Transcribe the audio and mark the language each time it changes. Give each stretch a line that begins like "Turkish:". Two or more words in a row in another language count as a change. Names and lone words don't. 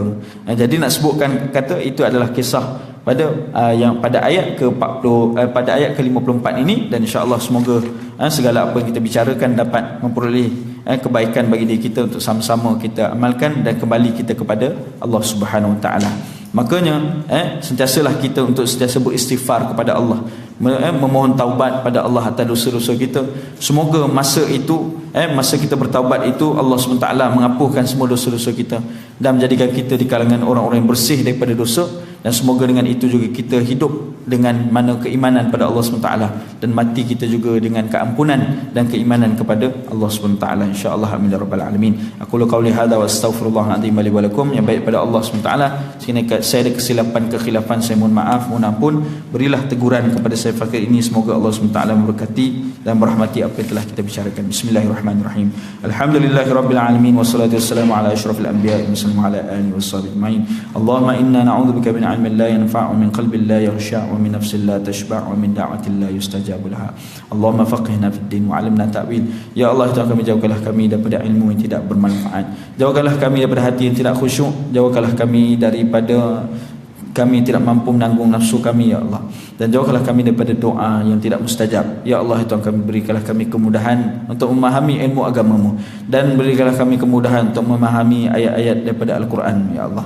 Malay: Jadi nak sebutkan kata itu adalah kisah pada yang pada ayat ke-40 pada ayat ke-54 ini, dan insya-Allah semoga segala apa yang kita bicarakan dapat memperoleh kebaikan bagi diri kita untuk sama-sama kita amalkan dan kembali kita kepada Allah
Arabic: سبحانه وتعالى.
Malay: Makanya sentiasalah kita untuk sentiasa beristighfar kepada Allah, memohon taubat pada Allah atas dosa-dosa kita. Semoga masa itu masa kita bertaubat itu Allah SWT mengampunkan semua dosa-dosa kita dan menjadikan kita di kalangan orang-orang yang bersih daripada dosa. Dan semoga dengan itu juga kita hidup dengan mana keimanan pada Allah SWT, dan mati kita juga dengan keampunan dan keimanan kepada Allah SWT, insya-Allah.
Arabic: آمين يا رب العالمين أقول قولي هذا وأستغفر الله العظيم لي ولكم.
Malay: Yang baik pada Allah SWT. Sekiranya saya ada kekhilafan saya mohon maaf, mohon ampun. Berilah teguran kepada saya fakir ini. Semoga Allah SWT memberkati dan merahmati apa yang telah kita bicarakan.
Arabic: بسم الله الرحمن الرحيم الحمد لله رب العالمين والصلاة والسلام على أشرف الأنبياء وعلى آله وصحبه أجمعين. اللهم إنا نعوذ بك من علم لا ينفع من قلب لا يخشع ومن نفس لا تشبع ومن دعوة لا يستجاب لها. اللهم فقهنا في الدين وعلمنا التأويل.
Malay: Ya Allah, Tuhan kami, jauhkanlah kami daripada ilmu yang tidak bermanfaat. Jauhkanlah kami daripada hati yang tidak khusyuk. Jauhkanlah kami daripada kami tidak mampu menanggung nafsu kami, ya Allah. Dan jauhkanlah kami daripada doa yang tidak mustajab. Ya Allah, Tuhan kami, berikanlah kami kemudahan untuk memahami ilmu agamamu, dan berikanlah kami kemudahan untuk memahami ayat-ayat daripada Al-Quran, ya Allah.